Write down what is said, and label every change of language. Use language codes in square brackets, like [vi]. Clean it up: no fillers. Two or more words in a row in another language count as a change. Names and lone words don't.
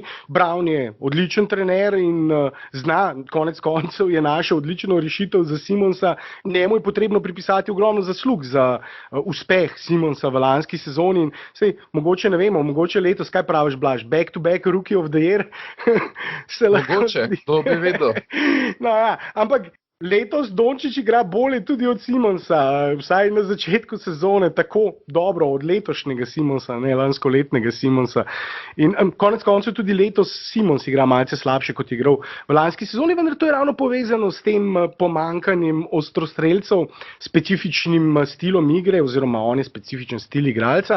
[sl] Brown je odličen trener in zna, konec koncev je našel odlično rešitev za Simonsa, njemu je potrebno pripisati ogromno zaslug za uspeh Simonsa v lanski sezoni in sej, mogoče ne vemo, mogoče letos, kaj praviš Blaž, [en] back to back rookie of the year? [sl] Mogoče, to bi vedel. No, ja, ampak letos Dončić igra bolje tudi od Simonsa, vsaj na začetku sezone, tako dobro od letošnjega Simonsa, ne lanskoletnega Simonsa. In konec koncev tudi letos Simons igra malce slabše, kot je igral v lanski sezoni, vendar to je ravno povezano s tem pomanjkanjem ostrostrelcev, specifičnim stilom igre, oziroma on je specifičen stil igralca.